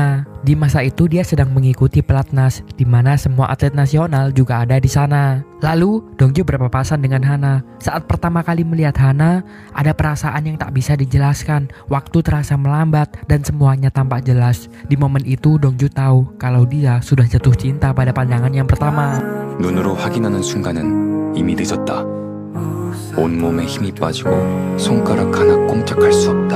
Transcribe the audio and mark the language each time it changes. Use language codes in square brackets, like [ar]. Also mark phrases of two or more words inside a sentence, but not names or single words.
[id] Di masa itu dia sedang mengikuti pelatnas, di mana semua atlet nasional juga ada di sana. Lalu Dongju berpapasan dengan Hana. Saat pertama kali melihat Hana, ada perasaan yang tak bisa dijelaskan. Waktu terasa melambat dan semuanya tampak jelas. Di momen itu Dongju tahu kalau dia sudah jatuh cinta pada pandangan yang pertama. [ko] 눈으로 확인하는 순간은 이미 늦었다. 온몸에 힘이 빠지고 손가락 하나 꼼짝할 수 없다.